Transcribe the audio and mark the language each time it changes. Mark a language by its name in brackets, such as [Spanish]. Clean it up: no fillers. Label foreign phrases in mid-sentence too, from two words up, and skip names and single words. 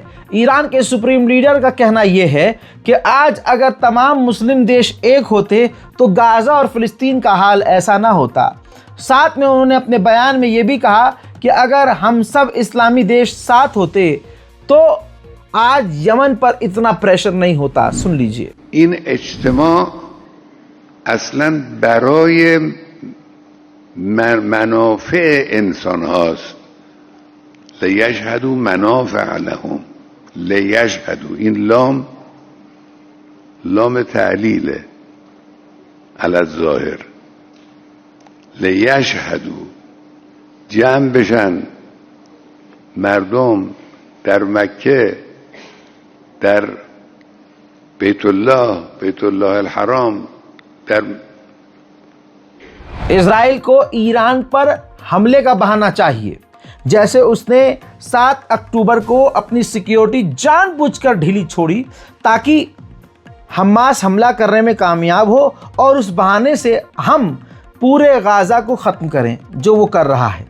[Hindi] ईरान के [English] supreme leader [Hindi] का कहना यह है कि आज अगर तमाम मुस्लिम देश एक होते तो गाज़ा और फ़िलिस्तीन का हाल ऐसा ना होता। साथ में उन्होंने अपने बयान में यह भी कहा कि अगर हम सब इस्लामी देश साथ होते तो आज यमन पर इतना प्रेशर नहीं होता। सुन लीजिए। [Persian] این اجتماع اصلاً برای منافع انسان هاست [Arabic] لیشهدوا منافع لهم [Persian] لیشهدوا این لام تعلیله علی الظاهر لیشهدوا جمع بشن مردم در مکه در بیت الله الحرام در [Hindi] इजराइल को ईरान पर हमले का बहाना चाहिए, जैसे उसने 7 अक्टूबर को अपनी सिक्योरिटी जानबूझकर ढीली छोड़ी ताकि हमास हमला करने में कामयाब हो और उस बहाने से हम पूरे गाज़ा को ख़त्म करें, जो वो कर रहा है।